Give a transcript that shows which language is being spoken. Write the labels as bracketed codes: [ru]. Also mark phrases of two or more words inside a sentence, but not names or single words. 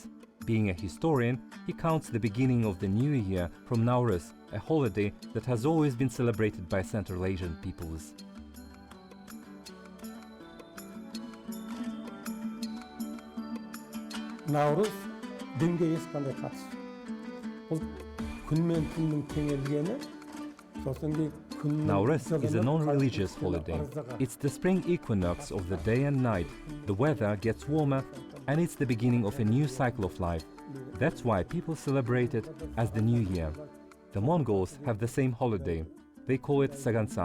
[en] Being a historian, he counts the beginning of the new year from Nowruz, a holiday that has always been celebrated by Central Asian peoples. [kk] Navruz dinge ешқандай қатысы. Бұл күн мен түннің теңелгені, сосын [en] Nowruz is a non-religious holiday. It's the spring equinox of the day and night. The weather gets warmer and it's the beginning of a new cycle of life. That's why people celebrate it as the New Year. The Mongols have the same holiday. They call it Sagansa.